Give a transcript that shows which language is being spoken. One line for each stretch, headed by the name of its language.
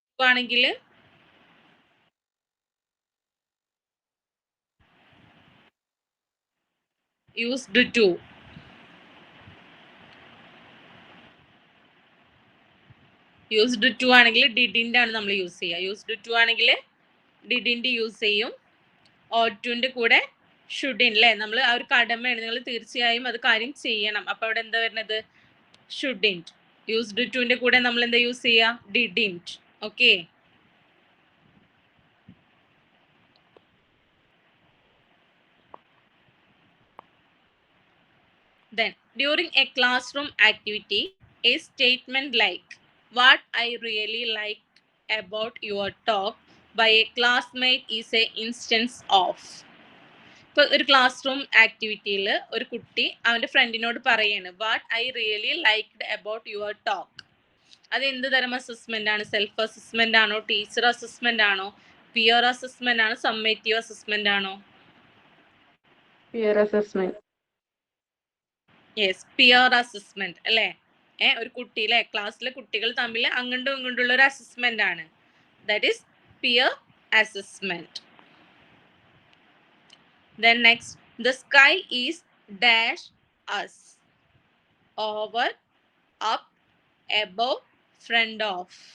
English: ആണെങ്കിൽ used to.
Malayalam: Used to ആണെങ്കിൽ ഡിഡിന്റെ ആണ് നമ്മൾ യൂസ് ചെയ്യുക. യൂസ്ഡ് ടു ആണെങ്കിൽ ഡിഡിന്റെ യൂസ് ചെയ്യും. ഓട്ടുവിന്റെ കൂടെ ഷുഡിൻ അല്ലേ? നമ്മൾ ആ ഒരു കടമയാണ്, നിങ്ങൾ തീർച്ചയായും അത് കാര്യം ചെയ്യണം. അപ്പൊ അവിടെ എന്താ വരുന്നത്? ഷുഡിൻറ്റ്. യൂസ്ഡ് ടുവിന്റെ കൂടെ നമ്മൾ എന്താ യൂസ് ചെയ്യുക? Didn't. Okay.
English: Then during a classroom activity, a statement like what I really liked about your talk by a classmate is a instance of.
Malayalam: ഇപ്പൊ ഒരു ക്ലാസ് റൂം ആക്ടിവിറ്റിയിൽ ഒരു കുട്ടി അവന്റെ ഫ്രണ്ടിനോട് പറയാണ്
English: What I really liked about your talk.
Malayalam: അത് എന്ത് തരം assessment ആണ്? സെൽഫ് അസസ്മെന്റ് ആണോ? ടീച്ചർ അസസ്മെന്റ് ആണോ? പിയർ അസസ്മെന്റ് ആണോ? സമ്മേറ്റീവ് അസസ്മെന്റ് ആണോ?
English: Peer assessment.
Malayalam: Yes, peer assessment അല്ലേ? ഒരു കുട്ടിയിലെ ക്ലാസ്സിലെ കുട്ടികൾ തമ്മിൽ അങ്ങോട്ടും ഇങ്ങോട്ടുള്ള ഒരു അസസ്മെന്റ് ആണ്.
English: That is peer assessment. Then next, the sky is dash us, over, up, above, front of.